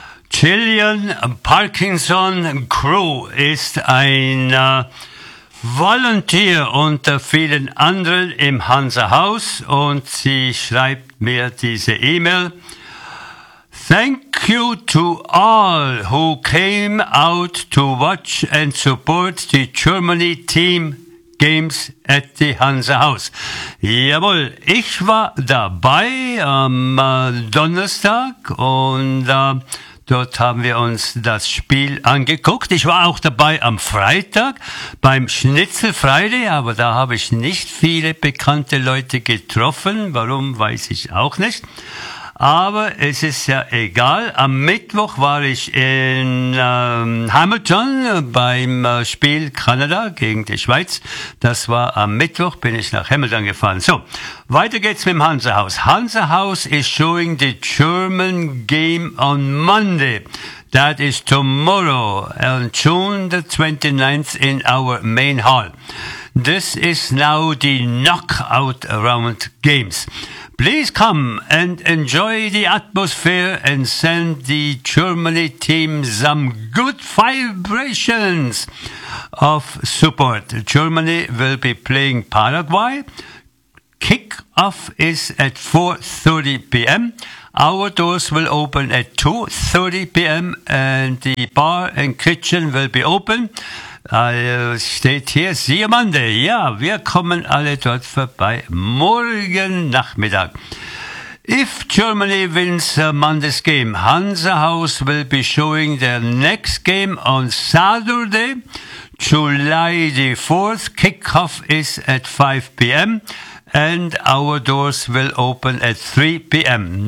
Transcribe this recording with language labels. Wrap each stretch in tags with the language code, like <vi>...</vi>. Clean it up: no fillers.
<de>Jillian Parkinson Crew ist ein Volunteer unter vielen anderen im Hansa-Haus und sie schreibt mir diese E-Mail.</de> <en>Thank you to all who came out to watch and support the Germany team games at the Hansa-Haus.</en> <de>Jawohl, ich war dabei am Donnerstag und dort haben wir uns das Spiel angeguckt. Ich war auch dabei am Freitag beim Schnitzel Friday, aber da habe ich nicht viele bekannte Leute getroffen. Warum, weiß ich auch nicht. Aber es ist ja egal. Am Mittwoch war ich in Hamilton beim Spiel Kanada gegen die Schweiz. Das war am Mittwoch, bin ich nach Hamilton gefahren. So, weiter geht's mit dem Hansa-Haus.</de> <en>Hansa-Haus is showing the German game on Monday. That is tomorrow, on June the 29th in our main hall. This is now the knockout round games. Please come and enjoy the atmosphere and send the Germany team some good vibrations of support. Germany will be playing Paraguay. Kick-off is at 4:30 p.m. Our doors will open at 2:30 p.m. and the bar and kitchen will be open.</en> <de>Steht hier,</de> <en>see you Monday.</en> <de>Ja, wir kommen alle dort vorbei morgen Nachmittag.</de> <en>If Germany wins Monday's game, Hansa House will be showing their next game on Saturday, July the 4th. Kickoff is at 5 p.m. and our doors will open at 3 p.m.</en>